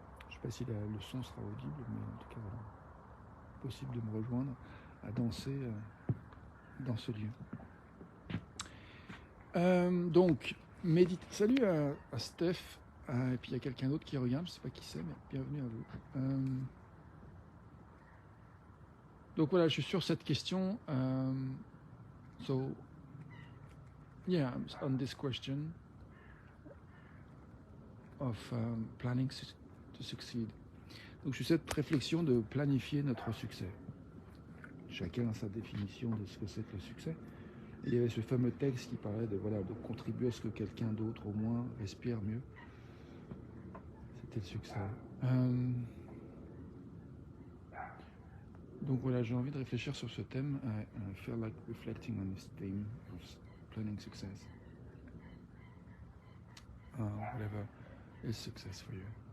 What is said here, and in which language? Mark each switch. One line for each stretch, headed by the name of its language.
French: Je sais pas si le son sera audible, mais en tout cas voilà, possible de me rejoindre à danser dans ce lieu. Donc, salut à Steph, et puis il y a quelqu'un d'autre qui regarde, je ne sais pas qui c'est, mais bienvenue à vous. Donc voilà, je suis sur cette question.
English: So, yeah, on this question of planning to succeed.
French: Donc je suis sur cette réflexion de planifier notre succès. Chacun a sa définition de ce que c'est que le succès. Et il y avait ce fameux texte qui parlait de contribuer à ce que quelqu'un d'autre au moins respire mieux. C'était le succès. Donc voilà, j'ai envie de réfléchir sur ce thème.
English: I feel like reflecting on this theme of planning success. Whatever is success for you.